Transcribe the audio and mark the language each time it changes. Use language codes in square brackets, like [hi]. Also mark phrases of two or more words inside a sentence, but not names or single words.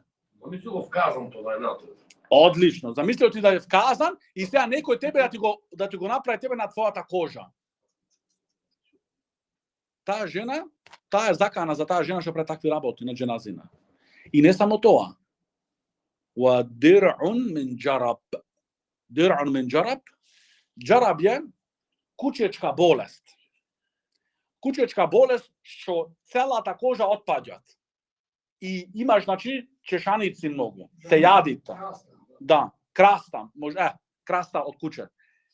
[mk] Они су го вказан тоа е натоа. Одлично. Замислете ти да е вказан и сега некој тебе да ти го направи тебе на твојата кожа. Таа жена, таа е закана за таа жена што прави такви работи на џеназина. И не само тоа. [ar] ودرع من جرب. درع من جرب. [mk] Џараб е кучечка болест. Кучечка болест што целата кожа отпаѓат. И имаш значи чешаници многу. Те јадите. Да, краста, може краста од куче.